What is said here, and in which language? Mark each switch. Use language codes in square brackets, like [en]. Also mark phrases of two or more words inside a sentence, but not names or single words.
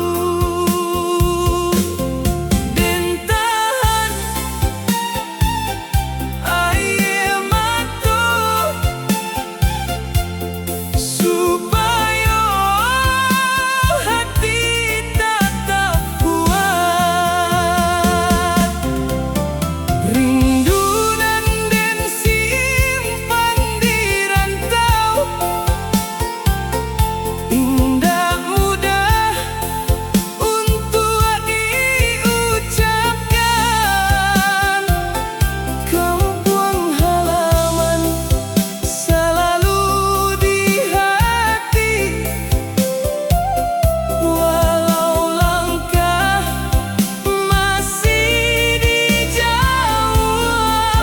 [min] Den tahan air mata supaya hati tetap kuat. Rindu nan den simpan di rantau, indah mudah untuk diucapkan. [id] Kampung halaman selalu di hati, walau langkah masih dijauh.